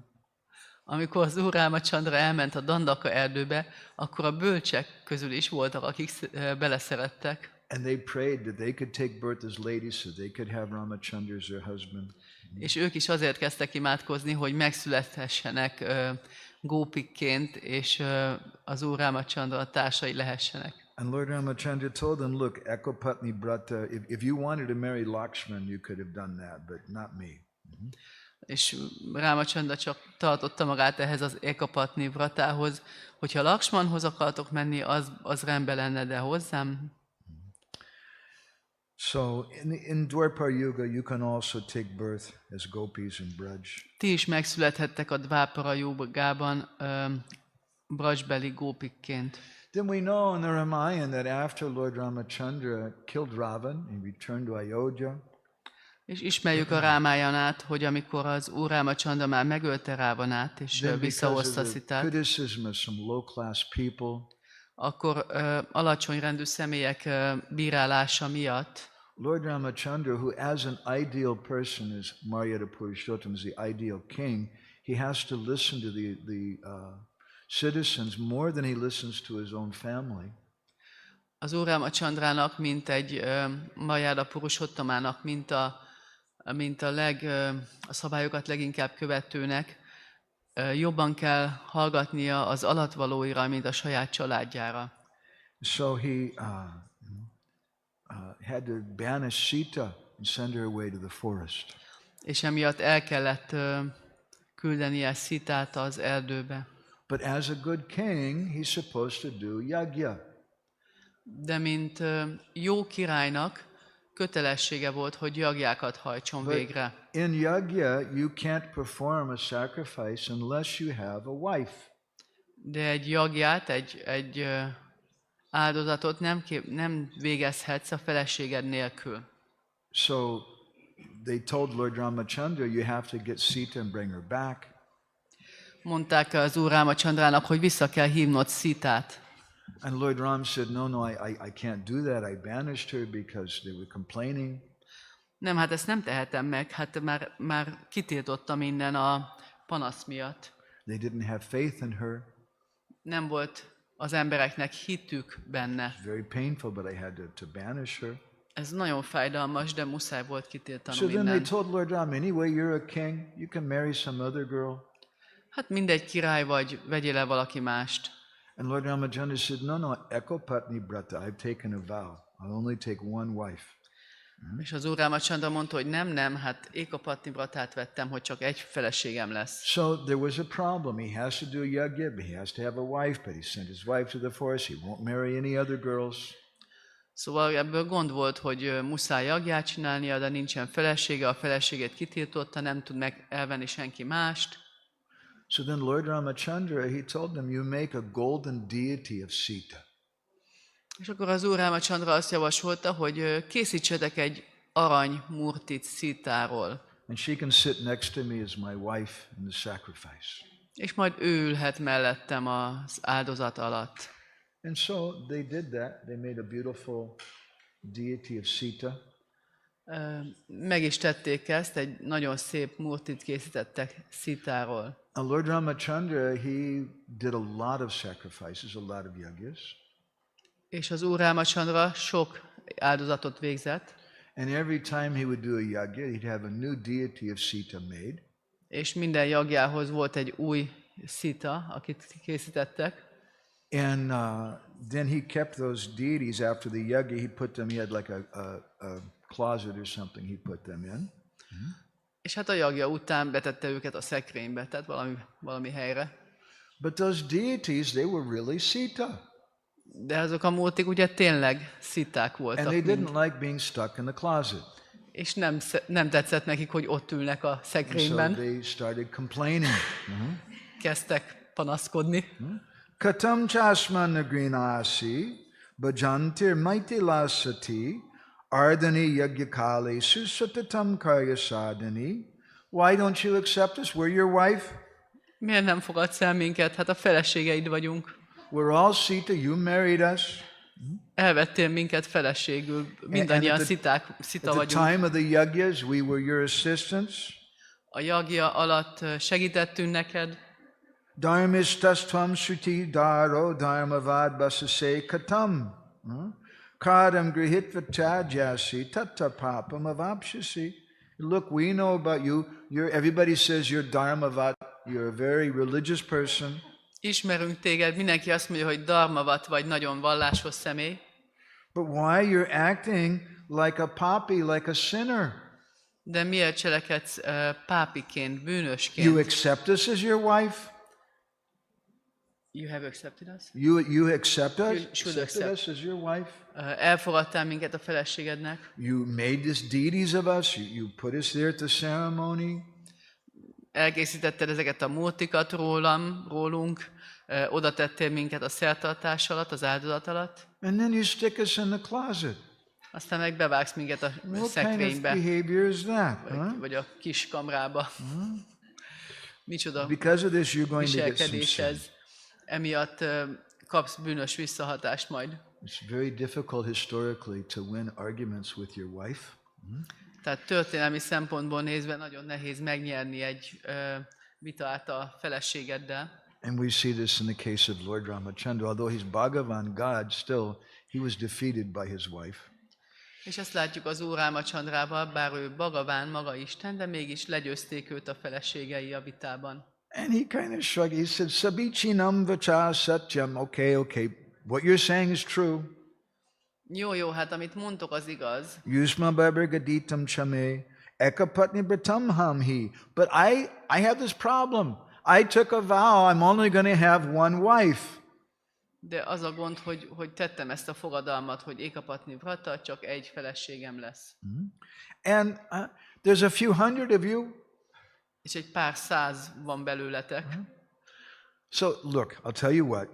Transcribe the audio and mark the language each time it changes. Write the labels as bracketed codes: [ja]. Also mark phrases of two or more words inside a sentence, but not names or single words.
[hu] Amikor az Úr Rámacsandra elment a Dandaka erdőbe, akkor a bölcsek közül is voltak, akik beleszerettek. [en] And they prayed that they could take birth as ladies so they could have Ramachandra as their husband. [hu] És ők is azért kezdtek imádkozni, hogy megszülethessenek gópikként, és az Úr Rámacsandra társai lehessenek. [en] And Lord Ramachandra told them, look, [sa] एकपत्नी व्रत, [en] if you wanted to marry Lakshman, you could have done that, but not me. [hu] És Rámacsandra csak tartotta magát ehhez az Ekapatni Vratához, hogyha Lakshmanhoz akartok menni, az rendben lenne, de hozzám. [en] So in Dwapara Yuga, you can also take birth as gopis in Braj. [hu] Ti is megszülethettek a Dvápara Jugában brajsbeli gópikként. [en] Then we know in the Ramayana that after Lord Ramachandra killed Ravan, he returned to Ayodhya. [hu] És ismerjük a Rámájanát, hogy amikor az Úr Rámachandra már megölte Rávanát, és visszahozta Szitát, [en] criticism of some low-class people, [hu] akkor alacsony rendű személyek bírálása miatt [en] Lord Ramachandra, who as an ideal person is [sa] मर्यादा पुरुषोत्तम, [en] is the ideal king, he has to listen to the citizens more than he listens to his own family. [hu] Az Úr Rámachandrának, mint egy Maryada Purushottamának, mint a szabályokat leginkább követőnek, jobban kell hallgatnia az alatvalóira, mint a saját családjára. [en] So he had to banish Sita and send her away to the forest. [hu] És emiatt el kellett küldenie Szitát az erdőbe. [en] But as a good king, he's supposed to do yagya. [hu] De mint jó királynak kötelessége volt, hogy jagjákat hajtson végre. [en] In yagya, you can't perform a sacrifice unless you have a wife. [hu] De egy jagját, egy áldozatot nem végezhetsz a feleséged nélkül. [en] So they told Lord Ramachandra, you have to get Sita and bring her back. [hu] Mondták az Úr Rámachandrának, hogy vissza kell hívnod Szitát. [en] And Lord Ram said, no, I can't do that. I banished her because they were complaining. [hu] Nem, hát ezt nem tehetem meg, hát már kitiltotta minden a panasz miatt. [en] They didn't have faith in her. [hu] Nem volt az embereknek hitük benne. [en] It's very painful, but I had to banish her. [hu] Ez nagyon fájdalmas, de muszáj volt kitiltanom [en] So then they [hu] mindent. [en] told Lord Ram, anyway, you're a king. You can marry some other girl. [hu] Hát mindegy, király vagy, vegyél el valaki mást. [en] And Lord Ramachandra said, no, [sa] एकपत्नी व्रत, [en] I've taken a vow. I'll only take one wife. [hu] És az Úr Rámachandra mondta, hogy nem, hát Ekapatni Bratát vettem, hogy csak egy feleségem lesz. [en] So there was a problem. He has to do yagya, but he has to have a wife, but he sent his wife to the forest. He won't marry any other girls. [hu] Szóval ebből gond volt, hogy muszáj jagját csinálnia, de nincsen felesége, a feleségét kitiltotta, nem tud meg elvenni senki mást. [en] So then Lord Ramachandra, he told them, you make a golden deity of Sita. [hu] És akkor az Úr Rámachandra azt javasolta, hogy készítsetek egy arany murtit Szitáról, [en] And she can sit next to me as my wife in the sacrifice. [hu] és majd ő ülhet mellettem az áldozat alatt. [en] And so they did that. They made a beautiful deity of Sita. [hu] Meg is tették ezt, egy nagyon szép murtit készítettek Szitáról. [en] And Lord Ramachandra, he did a lot of sacrifices, a lot of yagyas. [hu] És az Úr Rámachandra sok áldozatot végzett, [en] And every time he would do a yagya, he'd have a new deity of Sita made. [hu] és minden jagjához volt egy új Szita, akit készítettek. [en] And then he kept those deities after the yagya. He put them, he had like a closet or something he put them in. [hu] És hát a jagja után betette őket a szekrénybe, tehát valami helyre. [en] But those deities, they were really Sita. [hu] De azok a murtik ugye tényleg Sziták [en] And [hu] voltak [en] they [hu] mind. [en] didn't like being stuck in the closet. [hu] És nem tetszett nekik, hogy ott ülnek a [en] And so [hu] szekrényben. [en] they started complaining. [hu] Kezdtek panaszkodni. [sa] कथं चास्मान् नगृह्णासि, भजन्तीर् मैथिलसती, अर्धाङ्गी यज्ञकाले, सुसततम् कार्य साधनी. [en] Why don't you accept us? We're your wife. [hu] Miért nem fogadsz el minket? Hát a feleségeid vagyunk. [en] We're all Sita. You married us. [hu] Elvettél minket feleségül. Mindannyian Szita [en] At the [hu] vagyunk. [en] time of the yagyas, we were your assistants. [hu] A jagja alatt segítettünk neked. [sa] धर्मिष्ठस्त्वं श्रुति धरो धर्मवद् भाषसे कथम्. करं गृहीत्वा त्यजसि तत्त पापम् अवाप्स्यसि. [en] Look, we know about you. Everybody says you're dharmavat. You're a very religious person. [hu] Ismerünk téged, mindenki azt mondja, hogy dharmavat vagy, nagyon vallásos személy. [en] But why you're acting like a papi, like a sinner? [hu] De miért cselekedsz pápiként, bűnösként? [en] You accept us as your wife? You have accepted us? You accept us? You should Accepted accept. us as your wife? [hu] Elfogadtál minket a feleségednek. [en] You made this deities of us? You put us there at the ceremony? [hu] Elkészítetted ezeket a múltikat rólunk, oda tettél minket a szertartás alatt, az áldozat alatt, [en] And then you stick us in the closet. [hu] aztán meg bevágsz minket a [en] What kind of [hu] szekrénybe, [en] behavior is that? Huh? [hu] vagy a kis kamrába. Micsoda [en] Because of this, you're going to get some [hu] viselkedés [en] sin. [hu] ez. Emiatt kapsz bűnös visszahatást majd. [en] It's very difficult historically to win arguments with your wife. [hu] Tehát történelmi szempontból nézve nagyon nehéz megnyerni egy vitát a feleségeddel. [en] And we see this in the case of Lord Ramachandra. Although he's Bhagavan God, still he was defeated by his wife. [hu] És ezt látjuk az Úr Rámachandrával, bár ő Bhagaván, maga Isten, de mégis legyőzték őt a feleségei a vitában. [en] And he kind of shrugged. He said, [sa] सविचिनं वचः सत्यम्. [en] Okay. What you're saying is true. [hu] Jó, hát amit mondtok, az igaz. [sa] युष्माभिर्गदितं च मे. एकपत्नी व्रतं हम्हि. [en] But I have this problem. I took a vow. I'm only going to have one wife. [hu] De az a gond, hogy tettem ezt a fogadalmat, hogy [sa] एकपत्नी व्रत, [hu] csak egy feleségem lesz. [en] And there's a few hundred of you. [hu] És egy pár száz van belőletek. [en] So look, I'll tell you what.